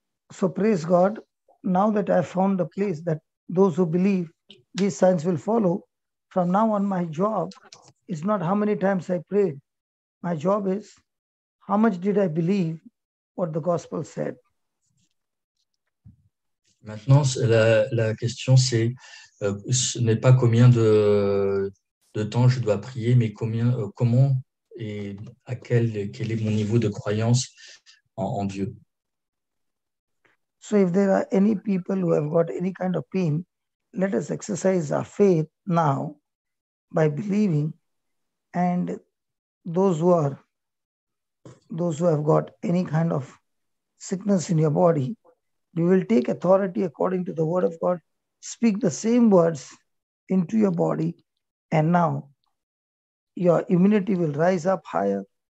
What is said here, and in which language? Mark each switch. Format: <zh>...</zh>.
<en>So praise God, now that I found the place that those who believe these signs will follow, from now on my job is not how many times I prayed. My job is how much did I believe what the gospel said.</en> <fr>Maintenant, la question, ce n'est pas combien de temps je dois prier, mais comment et quel est mon niveau de croyance en Dieu.</fr> <en>So if there are any people who have got any kind of pain, let us exercise our faith now by believing, and those who have got any kind of sickness in your body, you will take authority according to the word of God, speak the same words into your body, and now your immunity will rise up higher.</en>